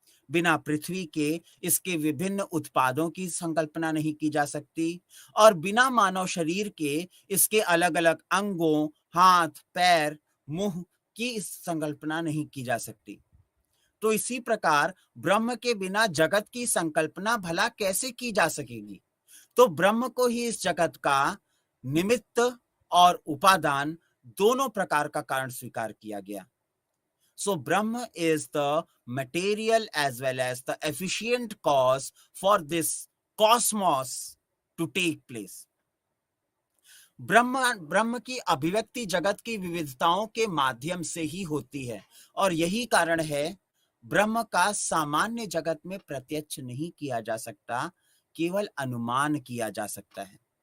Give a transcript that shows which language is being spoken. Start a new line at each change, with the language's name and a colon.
Hindi: बिना पृथ्वी के इसके विभिन्न उत्पादों की संकल्पना नहीं की जा सकती और बिना मानव शरीर के इसके अलग अलग अंगों, हाथ, पैर, मुंह की संकल्पना नहीं की जा सकती। तो इसी प्रकार ब्रह्म के बिना जगत की संकल्पना भला कैसे की जा सकेगी? तो ब्रह्म को ही इस जगत का निमित्त और उपादान दोनों प्रकार का कारण स्वीकार किया गया।
English: So Brahma is the material as well as the efficient cause for this cosmos to take place.
Hindi: ब्रह्म की अभिव्यक्ति जगत की विविधताओं के माध्यम से ही होती है और यही कारण है ब्रह्म का सामान्य जगत में प्रत्यक्ष नहीं किया जा सकता, केवल अनुमान किया जा सकता है।